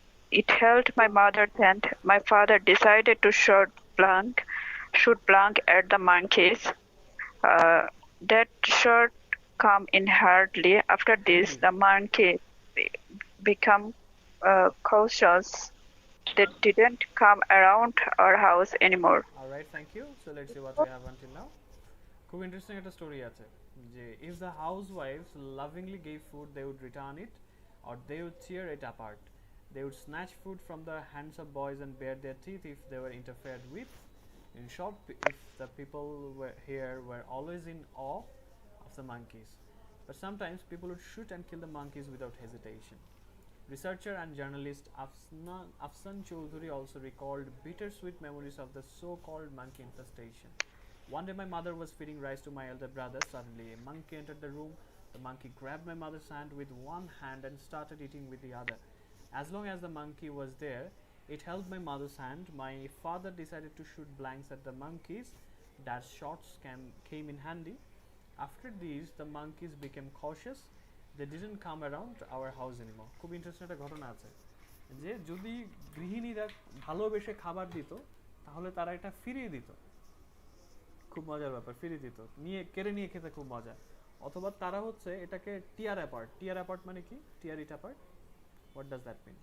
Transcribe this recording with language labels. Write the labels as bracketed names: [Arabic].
[English] it held my mother's hand. My father decided to shoot blank at the monkeys. That shot come in hardly. After this, the monkey become cautious. They didn't come around our house anymore. Alright, thank you. So let's see what we have until now. [Bangla] খুব interesting একটা story আছে যে [English] If the house wife's লাভিংলি gave food they would return it or they would tear it apart. They would snatch food from the hands of boys and bare their teeth if they were interfered with. In short, if the people here were always in awe of the monkeys. But sometimes people would shoot and kill the monkeys without hesitation. Researcher and journalist Afsan Choudhury also recalled bittersweet memories of the so-called monkey infestation. One day my mother was feeding rice to my elder brother. Suddenly a monkey entered the room. The monkey grabbed my mother's hand with one hand and started eating with the other. As long as the monkey was there, it held my mother's hand. My father decided to shoot blanks at the monkeys. That shots came in handy. After these, the monkeys became cautious. They didn't come around our house anymore. [Bangla] খুব interesting একটা ঘটনা আছে যে যদি গৃহিণীরা ভালোবেসে খাবার দিত তাহলে তারা এটা ফিরিয়ে দিত। খুব মজার ব্যাপার, ফিরিয়ে দিত, কেড়ে নিয়ে খেতে খুব মজা। অথবা তারা হচ্ছে এটাকে [English] tear apart [Bangla] মানে কি? [English] Tear it apart, what does that mean?